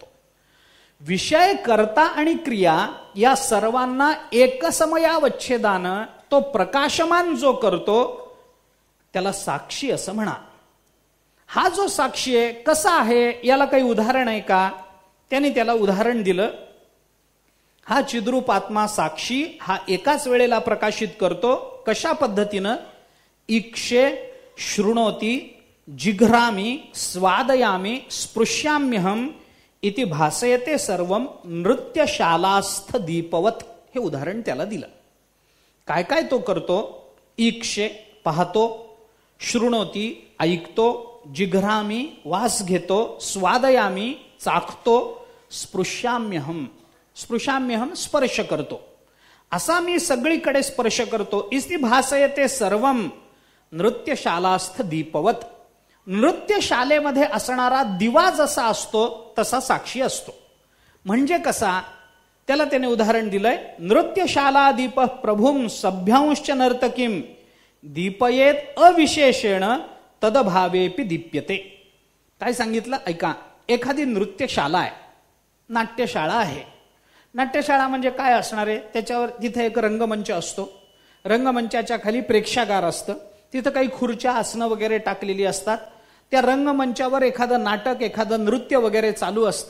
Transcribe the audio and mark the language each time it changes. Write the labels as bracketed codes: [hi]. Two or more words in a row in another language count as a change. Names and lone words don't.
[mr] विषय, कर्ता आणि क्रिया या सर्वांना एकसमयावच्छेदानं तो प्रकाशमान जो करतो त्याला साक्षी असं म्हणा. हा जो साक्षी आहे कसा आहे याला काही उदाहरण आहे का? त्यांनी त्याला उदाहरण दिलं. हा चिद्रूप आत्मा साक्षी हा एकाच वेळेला प्रकाशित करतो. कशा पद्धतीनं? [sa] इक्षे शृणोती जिघ्रामी स्वादयामी स्पृश्याम्यहम इति भासयते सर्वम नृत्यशालास्थ दीपवत. [mr] हे उदाहरण त्याला दिलं. काय काय तो करतो? इक्षे पाहतो, शृणोती ऐकतो, जिघ्रामी वास घेतो, स्वादयामी चाखतो, स्पृश्याम्यहम स्पर्श करतो. असा मी सगळीकडे स्पर्श करतो. [sa] इति भासयते सर्वम नृत्यशालास्थ दीपवत. [mr] नृत्यशालेमध्ये असणारा दिवा जसा असतो तसा साक्षी असतो. म्हणजे कसा, त्याला त्याने उदाहरण दिलंय. [sa] नृत्यशाला दीप प्रभुम सभ्यांश्च नर्तकीम दीपयेत अविशेषेण तदभावेपि दीप्यते. [mr] काय सांगितलं ऐका. एखादी नृत्यशाला आहे, नाट्यशाळा आहे. नाट्यशाळा म्हणजे काय असणार आहे, त्याच्यावर तिथे एक रंगमंच असतो. रंगमंचाच्या खाली प्रेक्षागार असतं. तिथं काही खुर्च्या आसनं वगैरे टाकलेली असतात. त्या रंगमंचावर एखादं नाटक, एखादं नृत्य वगैरे चालू असतं.